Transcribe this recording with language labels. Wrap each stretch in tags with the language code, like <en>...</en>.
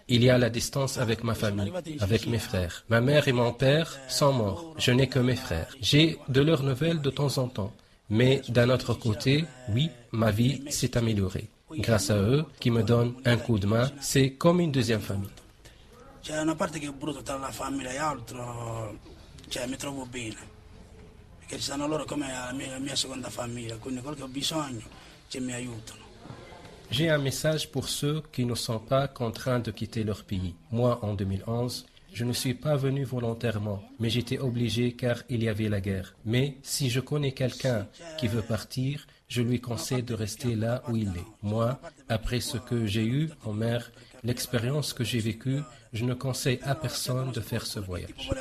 <fr>Il y a la distance avec ma famille, avec mes frères. Ma mère et mon père sont morts. Je n'ai que mes frères. J'ai de leurs nouvelles de temps en temps. Mais d'un autre côté, oui, ma vie s'est améliorée. Grâce à eux, qui me donnent un coup de main, c'est comme une deuxième famille.</fr> <it>C'è una parte che è brutta tra la famiglia e altro, cioè mi trovo bene, perché ci stanno loro come la mia seconda famiglia, quindi quello che ho bisogno, mi aiutano.</it> <fr>J'ai un message pour ceux qui ne sont pas contraints de quitter leur pays. Moi, en 2011, je ne suis pas venu volontairement, mais j'étais obligé car il y avait la guerre. Mais si je connais quelqu'un qui veut partir, je lui conseille de rester là où il est. Moi, après ce que j'ai eu en mer, l'expérience que j'ai vécue, je ne conseille à personne de faire ce voyage.</fr>